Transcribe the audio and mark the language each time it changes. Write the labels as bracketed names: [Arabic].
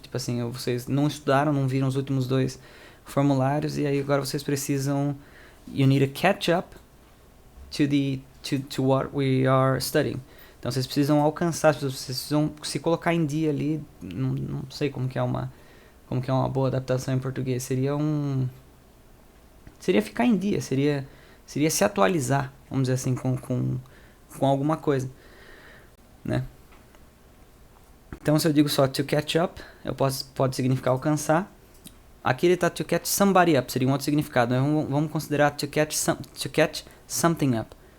[Portuguese] Tipo assim, vocês não estudaram, não viram os últimos 2 formulários e aí agora vocês precisam. [English] You need to catch up to what we are studying. [Portuguese] Então vocês precisam alcançar, vocês precisam se colocar em dia ali. Não sei como que é uma boa adaptação em português. Seria ficar em dia, seria se atualizar, vamos dizer assim, com alguma coisa, né? Então se eu digo só to catch up, pode significar alcançar. Aqui ele está to catch somebody up, seria um outro significado. Vamos considerar to catch something up.